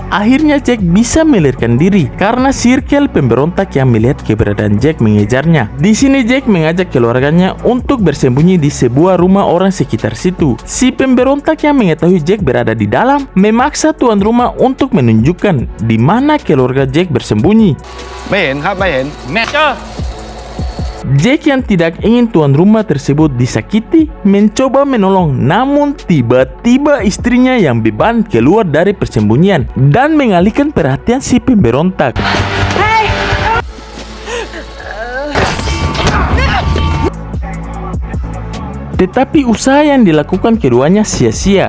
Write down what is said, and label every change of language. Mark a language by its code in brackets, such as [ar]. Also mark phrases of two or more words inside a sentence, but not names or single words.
[id] Akhirnya Jack bisa melarikan diri karena sirkel pemberontak yang melihat keberadaan Jack mengejarnya. Di sini Jack mengajak keluarganya untuk bersembunyi di sebuah rumah orang sekitar situ. Si pemberontak yang mengetahui Jack berada di dalam memaksa tuan rumah untuk menunjukkan di mana keluarga Jack bersembunyi. [th] ไม่เห็นครับไม่เห็น [id] Jack yang tidak ingin tuan rumah tersebut disakiti mencoba menolong, namun tiba-tiba istrinya yang beban keluar dari persembunyian dan mengalihkan perhatian si pemberontak. Tetapi usaha yang dilakukan keduanya sia-sia.